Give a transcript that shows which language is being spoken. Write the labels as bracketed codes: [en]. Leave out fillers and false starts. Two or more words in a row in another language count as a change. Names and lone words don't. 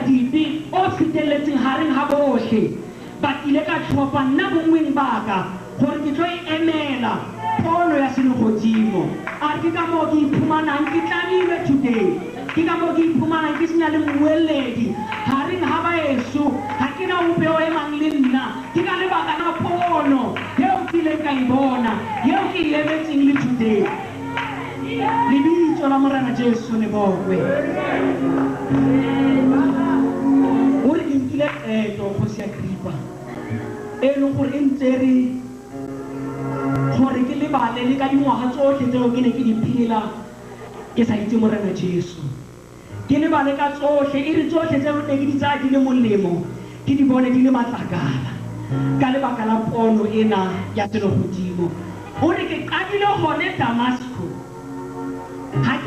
[tn] dipe o feteletseng gareng ga botlhe ba ile ka tlhopha nna bongweng baka gore ke tlo emela pono ya selegodimo a ke ka moo ke iphumanang ke tlamilwe today ke ka moo ke iphumanang ke senya le moeledi gareng ga baeso ga ke na ope o emang le nna ke ka lebaka la pono yeo ke ileng ka e bona yeo ke e emetseng le today lebitso la Morena Jesu le bogwe o re ke nkile qeto go se Agripa e leng gore e ntse re gore ke lebale le ka dingwaga tsotlhe tseo ke ne ke di phela ke sa itse Morena Jesu ke lebale ka tsotlhe e re tsotlhe tseo ne ke di tsaya di le molemo ke di bone di le matlakala ka lebaka la pono ena ya selegodimo o re ke qadile gone Damasco ga ke